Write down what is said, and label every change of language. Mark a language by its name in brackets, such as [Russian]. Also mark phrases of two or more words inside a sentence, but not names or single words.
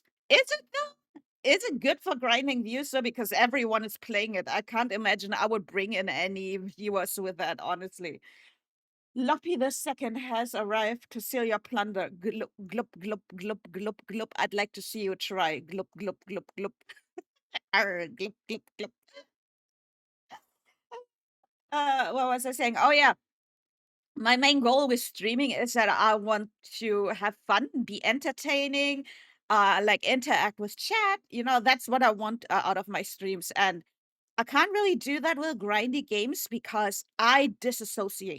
[English] Is it though? Is it good for grinding views though? Because everyone is playing it. I can't imagine I would bring in any viewers with that, honestly. Loppy the second has arrived to steal your plunder. Glup, glup, glup, glup, glup, glup. I'd like to see you try. Glup, glup, glup, glup. Arr, glup, glup, glup. What was I saying? Oh, yeah. My main goal with streaming is that I want to have fun, be entertaining, like interact with chat. You know, that's what I want out of my streams. And I can't really do that with grindy games because I disassociate.